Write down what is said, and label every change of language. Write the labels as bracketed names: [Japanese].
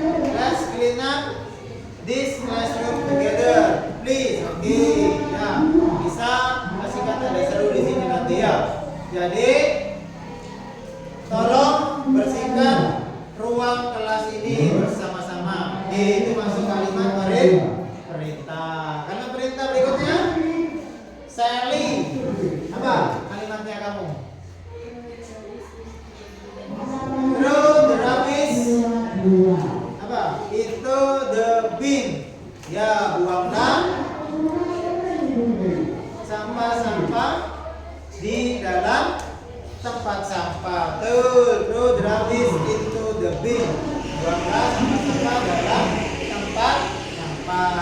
[English] Let's clean up this classroom together, please. [Indonesian] Oke, ya bisa kasih kata dasar di sini nanti ya. Jadi tolong bersihkan ruang kelas ini bersama-sama. Itu masuk kalimat perintah. Kalimat perintah berikutnya, Sally. Apa kalimatnya kamu? [English] Throw the rubbish. [Indonesian] Apa? [English] Into the bin. [Indonesian] Ya, buanglah sampah-sampah di dalam tempat sampah. [English] Throw the rubbish into the bin. [Indonesian] Buanglah sampah-sampah dalam tempat sampah.